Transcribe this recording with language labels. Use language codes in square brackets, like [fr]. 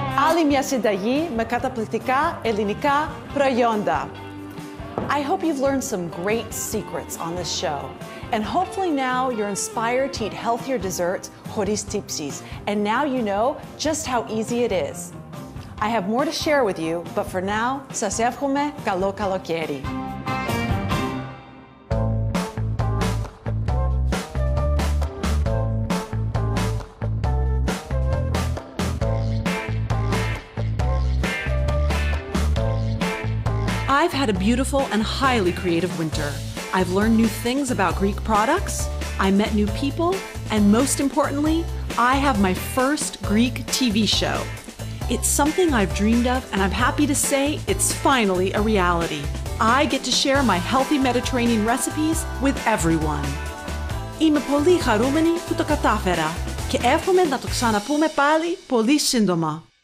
[el] Άλλη μια συνταγή με καταπληκτικά ελληνικά προϊόντα. [en] I hope you've learned some great secrets on this show. And hopefully now you're inspired to eat healthier desserts [el] χωρίς τύψεις. [en] And now you know just how easy it is. I have more to share with you, but for now, [el] σας εύχομαι καλό καλοκαίρι. [en] I've had a beautiful and highly creative winter. I've learned new things about Greek products, I met new people, and most importantly, I have my first Greek TV show. It's something I've dreamed of, and I'm happy to say it's finally a reality. I get to share my healthy Mediterranean recipes with everyone. [el] Είμαι πολύ χαρούμενη που το κατάφερα και εύχομαι να το ξαναπούμε πάλι πολύ σύντομα.